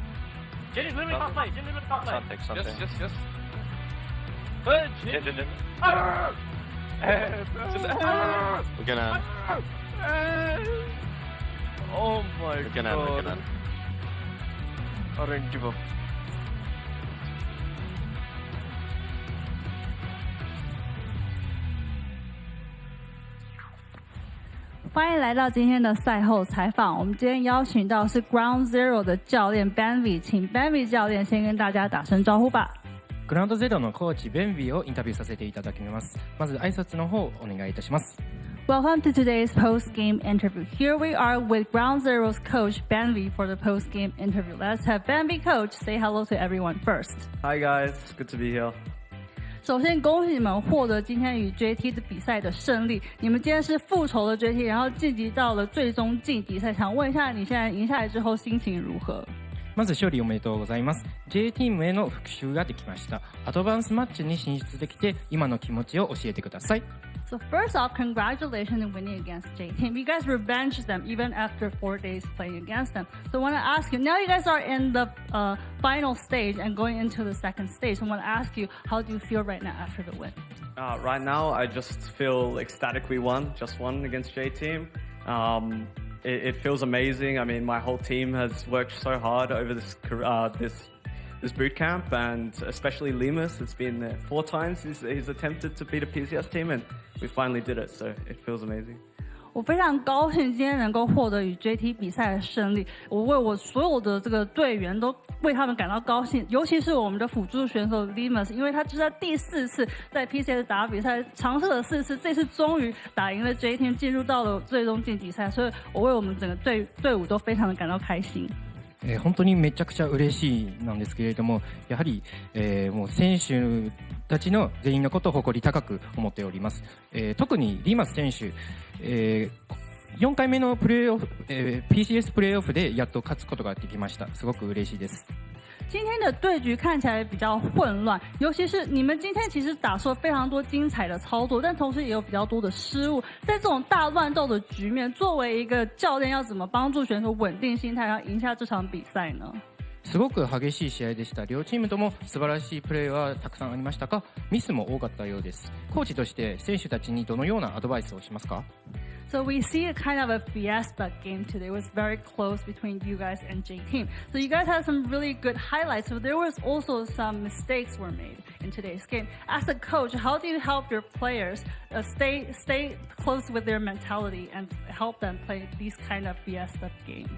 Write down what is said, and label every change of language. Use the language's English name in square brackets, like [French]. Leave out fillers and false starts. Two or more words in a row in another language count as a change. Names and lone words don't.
[English] Jhin is literally can't play. Jhin literally can't play. Yes. Good. Jhin. We're gonna. Oh my god. We're gonna. I don't give up. [Chinese] 欢迎来到今天的赛后采访。我们今天邀请到是 Ground Zero 的教练 Benvi， 请 Benvi 教練先跟大家打声招呼吧。 [Japanese] グラウンドゼロのコーチベンビーをインタビューさせていただきます。まず挨拶の方お願いいたします。 [English] Welcome to today's post-game interview. Here we are with Ground Zero's coach Benvi for the post-game interview. Let's have Benvi coach say hello to everyone first. Hi guys, good to be here. [Chinese] 首先恭喜你们获得今天与 JT 的比赛的胜利。你们今天是复仇的 JT， 然后晋级到了最终晋级赛。想问一下，你现在赢下来之后心情如何？ [Japanese] まず勝利おめでとうございます。J チームへの復習ができました。アドバンスマッチに進出できて今の気持ちを教えてください。 [English] So first off, congratulations on winning against J Team. You guys revenged them even after 4 days playing against them. So I want to ask you, now you guys are in the final stage and going into the second stage. So I want to ask you, how do you feel right now after the win? Right now, I just feel ecstatic we won, just won against J Team. It feels amazing. I mean, my whole team has worked so hard over this boot camp, and especially Lemus. It's been 4 times he's attempted to beat a PCS team, and we finally did it. So it feels amazing. [Chinese] 我非常高兴今天能够获得与 JT 比赛的胜利，我为我所有的这个队员都为他们感到高兴，尤其是我们的辅助选手 Limas， 因为他就是在第4次在 PCS 打比赛，尝试了4次，这次終於打贏了 JT， 進入到了最終晉級賽，所以我為我們整個隊伍都非常的感到開心。 [Japanese] 本当にめちゃくちゃ嬉しいなんですけれども、やはり、もう選手たちの全員のことを誇り高く思っております。特にリーマス選手、4回目のプレーオフ、PCS プレーオフでやっと勝つことができました。すごく嬉しいです。 [Chinese] 今天的对局看起来比较混乱，尤其是你们今天其实打出了非常多精彩的操作，但同时也有比较多的失误。在这种大乱斗的局面，作为一个教练，要怎么帮助选手稳定心态，然后赢下这场比赛呢？ [Japanese] すごく激しい試合でした。両チームとも素晴らしいプレーはたくさんありましたが、ミスも多かったようです。コーチとして選手たちにどのようなアドバイスをしますか [English] ？So we see a kind of a fiesta game today. It was very close between you guys and J Team. So you guys had some really good highlights, but there was also some mistakes were made in today's game. As a coach, how do you help your players stay close with their mentality and help them play these kind of fiesta games?